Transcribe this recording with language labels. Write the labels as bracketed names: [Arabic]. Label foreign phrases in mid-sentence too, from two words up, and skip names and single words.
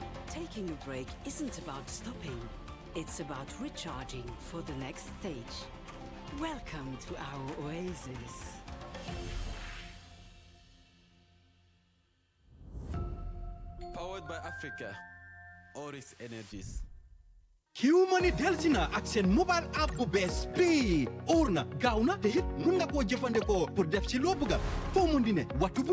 [English] Taking a break isn't about stopping. It's about recharging for the next stage. Welcome to our oasis. Powered by Africa. Oris Energies. [Wolof] Q-Money Delsina ak seen [English] mobile app [Wolof] bu bees bii óor na gaaw na te it mun nga koo jëfandikoo pour def ci loo bëgga foo mun di ne waxtu bu